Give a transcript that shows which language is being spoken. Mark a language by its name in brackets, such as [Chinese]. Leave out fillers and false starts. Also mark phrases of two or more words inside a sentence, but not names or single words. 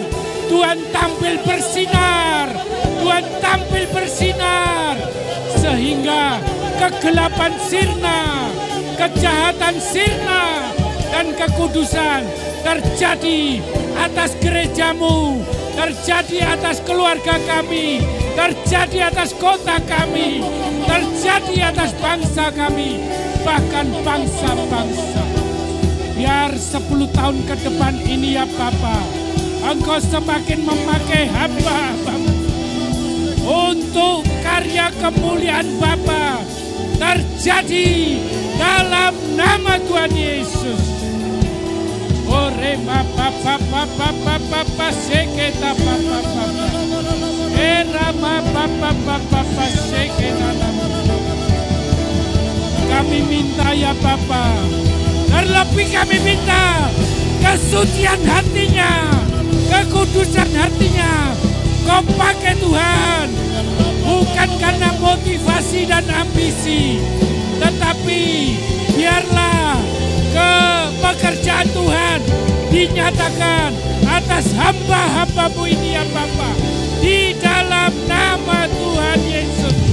[Indonesian] Tuhan tampil bersinar, Tuhan tampil bersinar, sehingga kegelapan sirna, kejahatan sirna, dan kekudusan terjadi atas gerejamu, terjadi atas keluarga kami, terjadi atas kota kami, terjadi atas bangsa kami, bahkan bangsa-bangsa. Biar 10 tahun ke depan ini ya Bapa, Engkau semakin memakai hamba-hambamu untuk karya kemuliaan Bapa terjadi dalam nama Tuhan Yesus. Ore Bapa Bapa Bapa Bapa seketa Bapa Bapa. Era Bapa Bapa Bapa seketa. Kami minta ya Bapa, terlebih kami minta kesucian hatinya, kekudusan hatinya. Kau pakai Tuhan, bukan karena motivasi dan ambisi, tetapi biarlah pekerjaan Tuhan dinyatakan atas hamba-hambamu ini ya Bapa, di dalam nama Tuhan Yesus.